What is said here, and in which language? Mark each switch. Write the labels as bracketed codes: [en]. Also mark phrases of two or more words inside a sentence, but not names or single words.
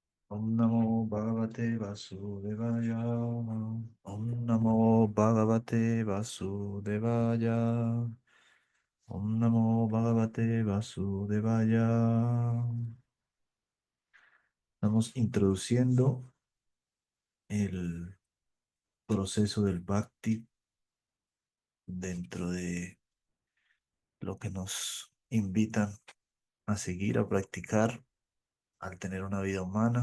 [sa] ॐ नमो भगवते वासुदेवाय। ॐ नमो भगवते वासुदेवाय. ॐ नमो भगवते वासुदेवाय. [es] Estamos introduciendo el proceso del Bhakti dentro de lo que nos invitan a seguir, a practicar al tener una vida humana.